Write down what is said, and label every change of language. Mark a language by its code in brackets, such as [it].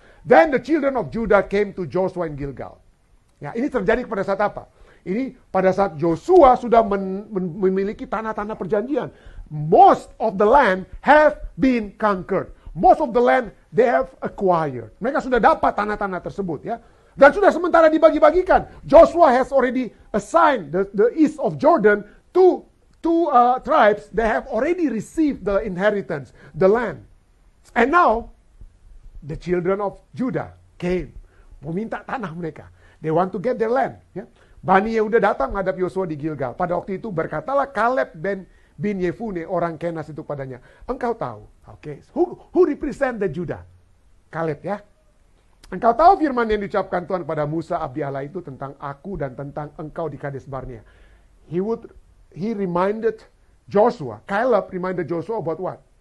[en] Then the children of Judah came to Joshua in Gilgal. [id] Ya, ini terjadi pada saat apa? Ini pada saat Joshua sudah memiliki tanah-tanah perjanjian. [en] Most of the land have been conquered. Most of the land they have acquired. [id] Mereka sudah dapat tanah-tanah tersebut ya. Dan sudah sementara dibagi-bagikan. [en] Joshua has already assigned the east of Jordan to two tribes that have already received the inheritance, the land. And now, the children of Judah came. [id] Meminta tanah mereka. [en] They want to get their land. [id] Ya. Bani Yehuda datang menghadap Yosua di Gilgal. Pada waktu itu berkatalah Kaleb bin Yefune, orang Kenas itu padanya. Engkau tahu. [en] Okay. Who represent the Judah? Kaleb ya. [id] Engkau tahu firman yang diucapkan Tuhan pada Musa abdi Allah itu tentang aku dan tentang engkau di Kades Barnea. [en] He reminded Joshua, Caleb reminded Joshua about what?